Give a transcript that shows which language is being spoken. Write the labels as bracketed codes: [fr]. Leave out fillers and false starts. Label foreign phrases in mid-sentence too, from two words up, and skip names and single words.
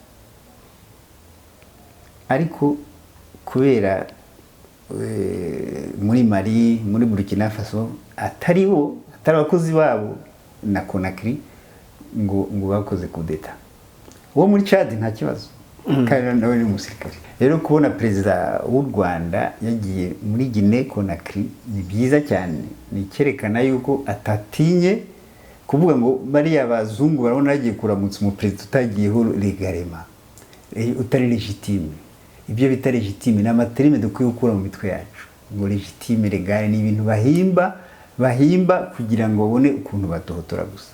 [rw] Ariko kubera muri Mali, muri Burkina Faso atari abakozi babo na Conakry ngo bakoze [fr] coup d'etat. [rw] Uwo muri Chad nta kibazo, kandi nawe ni umusirikare. Rero kubona perezida w'u Rwanda yagiye muri Guinée Conakry ni byiza cyane, ni icyerekana yuko atatinye kuvuga ngo bariya bazungu barabona yagiye kuramutsa umuperezida utagiyeho legalema, utari legitime. Ibyo bita legitime n'amaterime dukwiye gukura mu mitwe yacu. Ngo [fr] legitime, legale [rw] ni ibintu bahimba kugira ngo babone ukuntu batohotora gusa.